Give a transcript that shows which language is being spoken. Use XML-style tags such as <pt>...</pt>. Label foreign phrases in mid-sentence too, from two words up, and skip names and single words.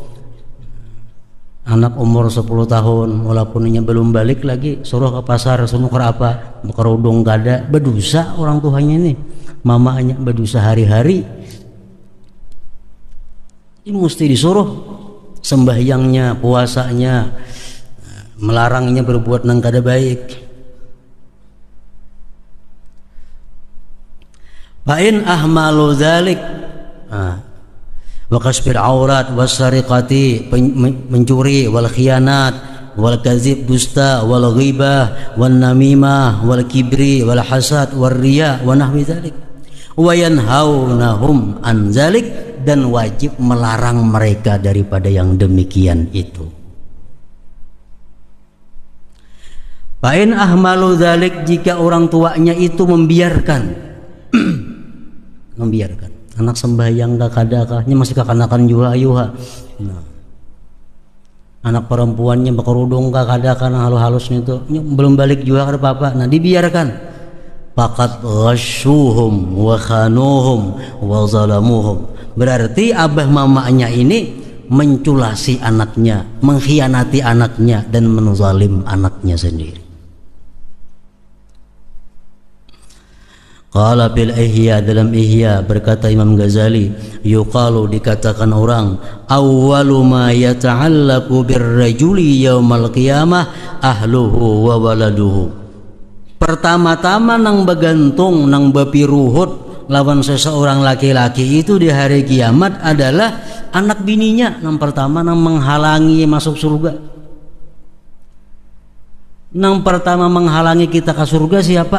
<bjn>Anak umur 10 tahun walaupun belum balik lagi suruh ke pasar, suruh ke apa, kerudung kada, berdosa orang tuanya ini. Mamanya berdosa hari-hari. Ini mesti disuruh sembahyangnya, puasanya, melarangnya berbuat nang kada baik.</bjn> <ar>فإن أهملوا ذلك وكشف العورة والسرقة, mencuri, والخيانة والكذب, dusta, والغيبة والنميمة والكبر والحسد والرياء ونحو ذلك ويمنعونهم عن ذلك,</ar> <ms>dan wajib melarang mereka daripada yang demikian itu.</ms> <ar>فإن أهملوا ذلك,</ar> <bjn>jika orang tuanya itu membiarkan anak sembahyang kadakahnya masih kekanakan juga ayuha. Nah, anak perempuannya berkerudung kadakah halus-halus itu belum balik juga kada apa-apa. Nah dibiarkan.</bjn> <ar>فقد غشوهم وخانوهم وظلموهم,</ar> <bjn>berarti abah mamanya ini menculasi anaknya, mengkhianati anaknya, dan menzalim anaknya sendiri.</bjn> <ar>قال بالإحياء,</ar> <bjn>dalam Ihya berkata Imam Ghazali, yuqalu, dikatakan orang,</bjn> <ar>أول ما يتعلق بالرجل يوم القيامة أهله وولده.</ar> <bjn>Pertama-tama nang begantung, nang bepiruhut lawan seseorang laki-laki itu di hari kiamat adalah anak bininya. Nang pertama nang menghalangi masuk surga. Nang pertama menghalangi kita ke surga siapa?</bjn>